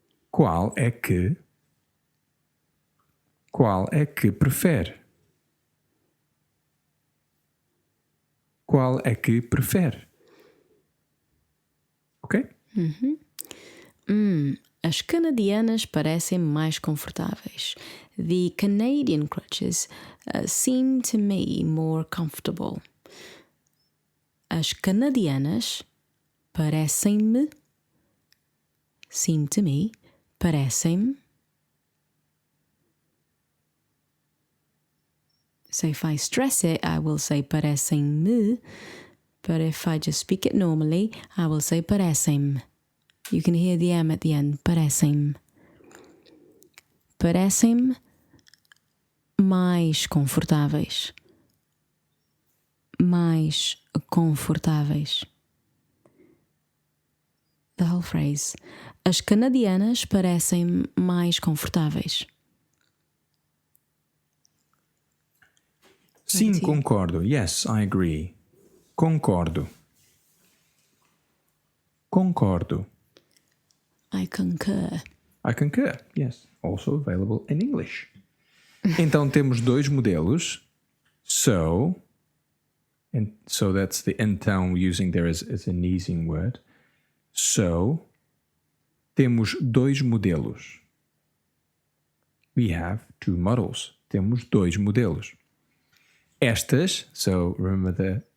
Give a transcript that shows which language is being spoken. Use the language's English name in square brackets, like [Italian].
[Portuguese] Qual é que prefere? Qual é que prefere? Ok? As canadianas parecem mais confortáveis. [English] The Canadian crutches seem to me more comfortable. [Portuguese] As canadianas parecem-me, [English] seem to me, [Portuguese] parecem-me. [English] So if I stress it, I will say parecem-me. But if I just speak it normally, I will say parecem-me. You can hear the M at the end. [Portuguese] Parecem-me. Parecem-me mais confortáveis. Mais confortáveis. [English] The whole phrase. [Portuguese] As canadianas parecem mais confortáveis. Sim, concordo. [English] Yes, I agree. [Portuguese] Concordo. [English] I concur. I concur, yes. Also available in English. [Portuguese] Então temos dois modelos. [English] So that's the então using there as an easing word. [Portuguese] So, temos dois modelos. [English] We have two models. [Portuguese] Temos dois modelos. Estas, [English] so remember